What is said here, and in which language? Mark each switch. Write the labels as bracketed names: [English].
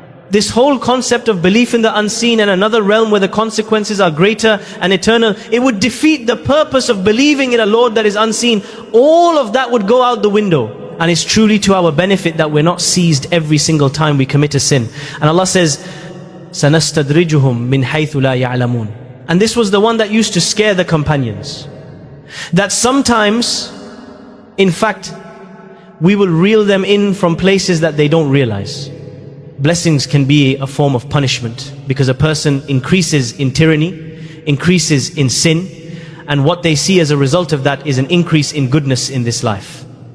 [English] This whole concept of belief in the unseen and another realm where the consequences are greater and eternal, it would defeat the purpose of believing in a Lord that is unseen. All of that would go out the window. And it's truly to our benefit that we're not seized every single time we commit a sin. And Allah says, [Arabic] سَنَسْتَدْرِجُهُمْ مِنْ حَيْثُ لَا يَعْلَمُونَ. [English] And this was the one that used to scare the companions. That sometimes, in fact, we will reel them in from places that they don't realize. Blessings can be a form of punishment because a person increases in tyranny, increases in sin, and what they see as a result of that is an increase in goodness in this life.